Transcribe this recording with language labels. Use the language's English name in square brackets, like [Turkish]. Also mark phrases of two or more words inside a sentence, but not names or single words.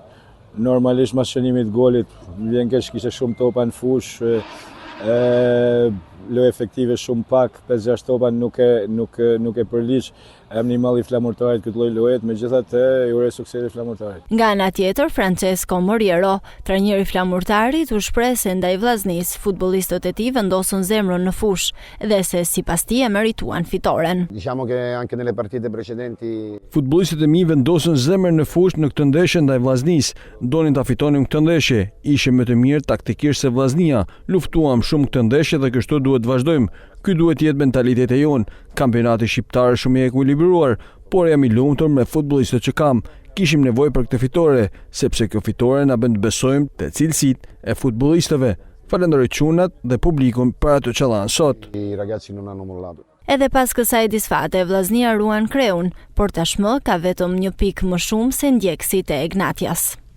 [Albanian] Normalisht mas shënimit golit, vjen keq kishte shumë topa në fush, lojë efektive shumë pak, 5-6 topa nuk e përliq minimal i Flamurtarit këtë lloj loje, megjithatë i uroj sukses Flamurtarit. Nga ana tjetër, Francesco Moriero, trajneri i Flamurtarit, u shpreh se ndaj Vllaznis futbollistët e tij vendosën zemrën në fushë dhe se sipas tij e merituan fitoren. [Italian] Diciamo che anche nelle partite precedenti [Albanian] futbollistët e mi vendosën zemrën në fushë në këtë ndeshje ndaj Vllaznis, donin ta fitonin këtë ndeshje. Ishim më të mirë taktikisht se Vllaznia, luftuam shumë këtë ndeshje dhe kështu duhet të vazhdojmë. Ky duhet të jetë mentaliteti jonë. Kampionati shqiptar është shumë i ekuilibruar, por jam i lumtur me futbollistët që kam. Kishim nevojë për këtë fitore, sepse kjo fitore na bën të besojmë te cilësitë e futbollistëve. Falenderoj çunat dhe publikun për ato që dhanë sot. [Italian] I ragazzi non hanno mollato. [Albanian] Edhe pas kësaj disfate, Vllaznia ruan Kreun, por tashmë ka vetëm 1 pikë më shumë se ndjekësit e Ignatias.